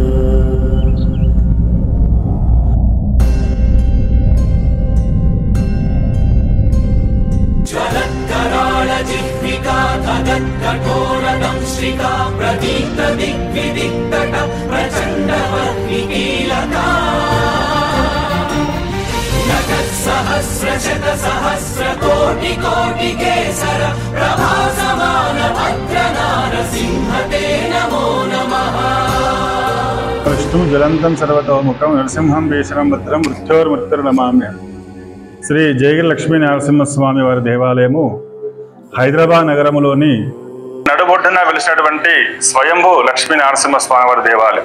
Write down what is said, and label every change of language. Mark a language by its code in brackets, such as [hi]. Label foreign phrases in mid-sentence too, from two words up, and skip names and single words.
[sa] ज्वलत्कराळजिह्विका तदत्कठोरदंश्रिका प्रदीप्तदिग्विदिक्तट प्रचण्डवर्णिकीलका नटस्सहस्रशतसहस्रकोटिकोटिकेसर प्रभासमान भद्रनारसिंहते नमो नमः। విష్ణు జలంతం సర్వతోముఖం నరసింహం భీషణం భద్రం మృత్యోర్మృత్యుర్నమామ్యం. [te] శ్రీ జయగిరి లక్ష్మీ నరసింహస్వామి వారి దేవాలయము హైదరాబాద్ నగరంలోని నడుబొడ్డున వెలిసినటువంటి స్వయంభూ లక్ష్మీ నరసింహస్వామి వారి దేవాలయం.